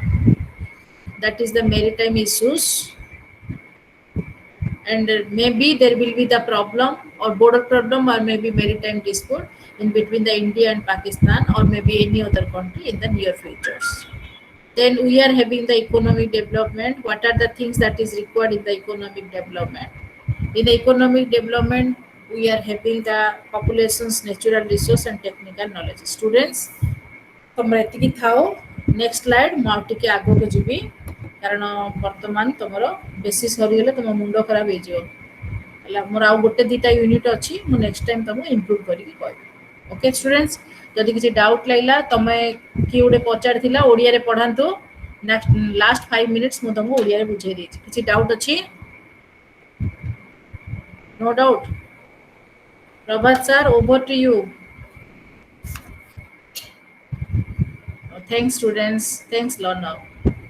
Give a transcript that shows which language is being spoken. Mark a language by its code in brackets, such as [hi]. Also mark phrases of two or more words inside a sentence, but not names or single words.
[en] That is the maritime issues, and maybe there will be the problem or border problem or maybe maritime dispute in between the India and Pakistan or maybe any other country in the near futures. Then we are having the economic development. What are the things that is required in the economic development? In the economic development, we are having the population's natural resource and technical knowledge. Students, [or] ତମର ଏତିକି ଥାଉ [en] next slide [or] ମୁଁ ଆଉ ଟିକେ ଆଗକୁ ଯିବି କାରଣ ବର୍ତ୍ତମାନ ତମର ବେଶୀ ସରିଗଲେ ତମ ମୁଣ୍ଡ ଖରାପ ହେଇଯିବ ହେଲା ମୋର ଆଉ ଗୋଟେ ଦିଟା ୟୁନିଟ୍ ଅଛି ମୁଁ [en] next time [or] ତମକୁ ଇମ୍ପ୍ରୁଭ୍ କରିକି କହିବି [en] okay students [or] ଯଦି କିଛି ଡାଉଟ୍ ଲାଗିଲା ତମେ କିଏ ଗୋଟେ ପଚାରିଥିଲା ଓଡ଼ିଆରେ ପଢ଼ାନ୍ତୁ [en] next last 5 minutes [or] ମୁଁ ତମକୁ ଓଡ଼ିଆରେ ବୁଝେଇ ଦେଇଛି କିଛି ଡାଉଟ୍ ଅଛି [en] no doubt Prabhat sir over to you Thanks students, thanks learner.